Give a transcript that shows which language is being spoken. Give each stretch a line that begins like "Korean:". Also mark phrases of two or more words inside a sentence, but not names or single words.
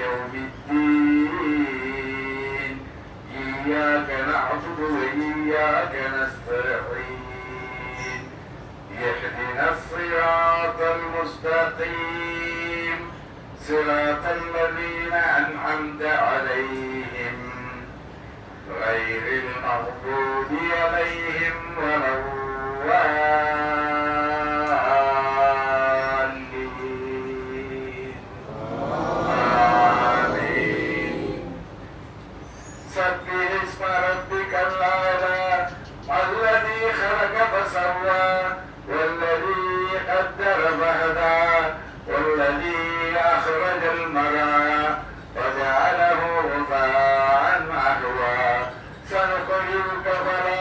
Arabic: يوم الدين إياك نعبد و إياك نستعين اهدنا الصراط المستقيم صراط الذين أنعمت عليهم غير المغضوب عليهم ولا الضالين آمين. سبح اسم ربك الأعلى الذي خلق فسوى والذي قدر فهدى والذي أخرج المرعى وجعله غثاء أحوى سنقرئك فلا